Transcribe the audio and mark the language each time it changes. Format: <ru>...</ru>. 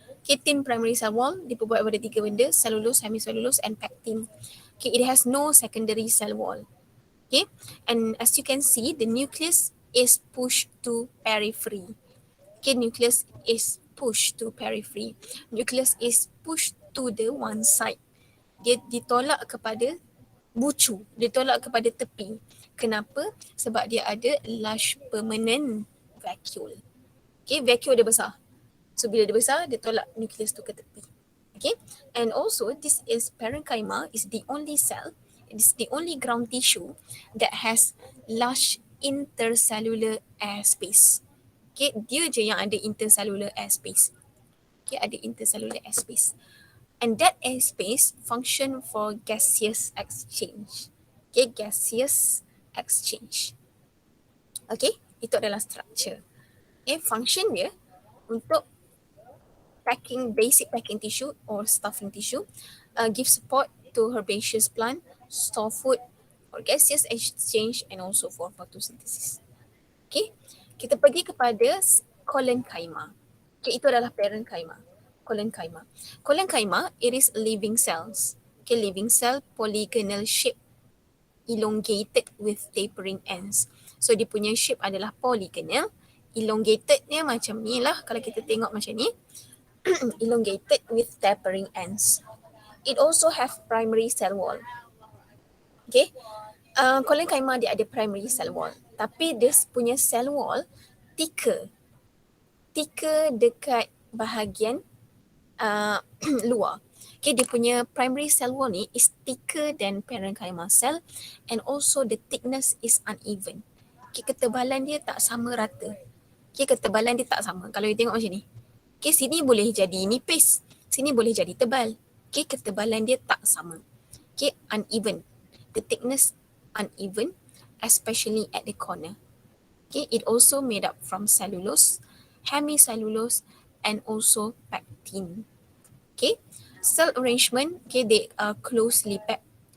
<en>Okay, thin primary cell wall</en> <ms>diperbuat daripada 3 benda,</ms> <en>cellulose, hemicellulose and pectin. Okay, it has no secondary cell wall. Okay, and as you can see, the nucleus is pushed to periphery. Okay, nucleus is pushed to periphery. Nucleus is pushed to the one side.</en> <ms>Dia ditolak kepada bucu, ditolak kepada tepi. Kenapa? Sebab dia ada</ms> <en>large permanent vacuole.</en> <ms>Okay, vacuole dia besar. So bila dia besar, dia tolak nucleus tu ke tepi.</ms> <en>Okay, and also this is parenchyma is the only cell, it is the only ground tissue that has large intercellular airspace.</en> <ms>Okay, dia je yang ada intercellular airspace. Okay, ada intercellular airspace.</ms> <en>And that airspace function for gaseous exchange. Okay, gaseous exchange.</en> <ms>Okay, itu adalah structure.</ms> <en>Okay, function dia untuk basic packing tissue or stuffing tissue, give support to herbaceous plant, store food, for gaseous exchange and also for photosynthesis.</en> <ms>Okay, kita pergi kepada Collenchyma. Okay, itu adalah parenchyma. Collenchyma.</ms> <en>Collenchyma, it is living cells. Okay, living cell, polygonal shape, elongated with tapering ends.</en> <ms>So dia punya shape adalah polygonal, elongated dia macam ni lah kalau kita tengok macam ni.</ms> <en>Elongated with tapering ends. It also have primary cell wall. Okay, Collenchyma dia ada primary cell wall.</en> <ms>Tapi dia punya cell wall thicker dekat bahagian luar.</ms> <en>Okay,</en> <ms>dia punya</ms> <en>primary cell wall ni is thicker than parenchyma cell and also the thickness is uneven.</en> <ms>Okay, ketebalan dia tak sama rata. Okay, ketebalan dia tak sama. Kalau you tengok macam ni. Okay, sini boleh jadi nipis. Sini boleh jadi tebal. Okay, ketebalan dia tak sama. Okay, uneven.</ms> <en>The thickness uneven, especially at the corner. Okay, it also made up from cellulose, hemicellulose, and also pectin. Okay, cell arrangement, okay, they are closely packed.</en>